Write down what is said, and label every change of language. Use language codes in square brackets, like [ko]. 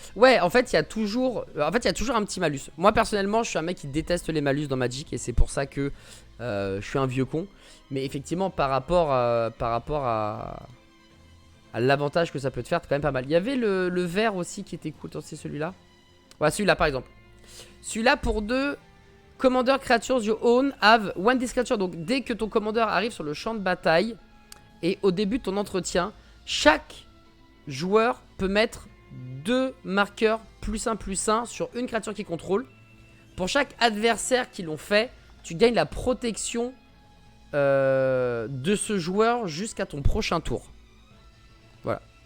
[fr] Ouais, en fait, il y a toujours un petit malus. Moi, personnellement, je suis un mec qui déteste les malus dans Magic. Et c'est pour ça que je suis un vieux con. Mais effectivement, par rapport à l'avantage que ça peut te faire, c'est quand même pas mal. Il y avait le vert aussi qui était cool. Attends, c'est celui-là. Ouais, celui-là, par exemple. Celui-là, pour 2... [en] Commander creatures you own have one this creature. [fr] Donc, dès que ton commandeur arrive sur le champ de bataille et au début de ton entretien, chaque joueur peut mettre 2 marqueurs +1/+1 sur une créature qu'il contrôle. Pour chaque adversaire qui l'ont fait, tu gagnes la protection de ce joueur jusqu'à ton prochain tour. Voilà.